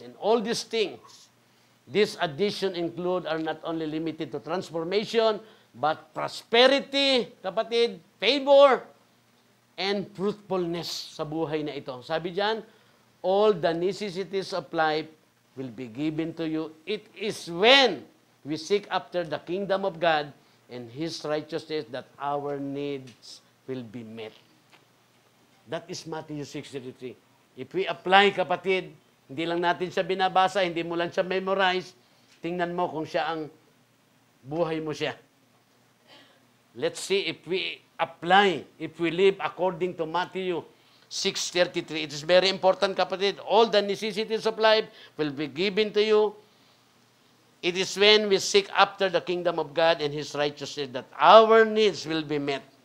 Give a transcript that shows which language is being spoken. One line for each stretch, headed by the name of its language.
English: And all these things, this addition include are not only limited to transformation, but prosperity, kapatid, favor, and fruitfulness
Filipino: sa buhay na ito. Sabi diyan,
English: all the necessities of life will be given to you. It is when we seek after the kingdom of God and His righteousness that our needs will be met. That is Matthew 6:33. If we apply,
Filipino: kapatid, hindi lang natin siya binabasa, hindi mo lang siya memorize, tingnan mo kung siya ang buhay mo siya.
English: Let's see if we apply, if we live according to Matthew 6:33. It is very important, kapatid. All the necessities of life will be given to you. It is when we seek after the kingdom of God and His righteousness that our needs will be met.